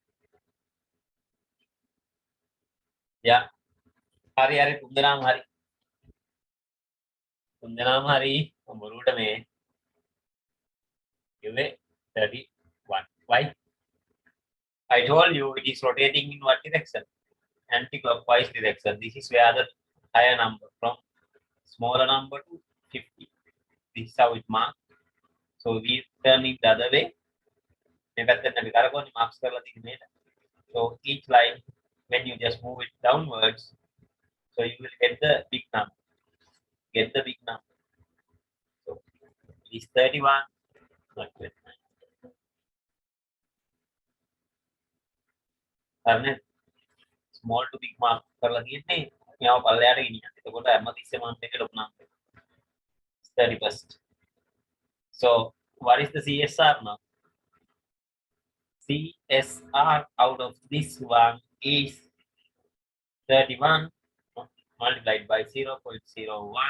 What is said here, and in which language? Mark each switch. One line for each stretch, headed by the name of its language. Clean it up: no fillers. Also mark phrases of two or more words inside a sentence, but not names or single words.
English: Yeah.
Sinhala: හරි තුන්දෙනාම හරි. තුන්දෙනාම හරි. බොරුවට මේ කිව්වේ 31.
English: Why? I told you it is rotating in what direction? Anti-clockwise direction. This is where the higher number from smaller number to 50. This is how it marks. So we turn it the other way.
Sinhala: මේ පැත්තට අපි කරකවන්නේ marks කරලා තියෙන මේක.
English: So each line, when you just move it downwards, so you will get the big number. Get the big number. So it is 31, not 29.
Sinhala: හරිනේ?
English: Small to big mark
Sinhala: කරලා තියෙන්නේ මෙයාව පල්ලෙහාට ගෙනියන්න. එතකොට හැමතිස්සෙම අන්තිමට ලොකු number. 31st.
English: So what is the CSR now? CSR out of this one is 31 multiplied by 0.01.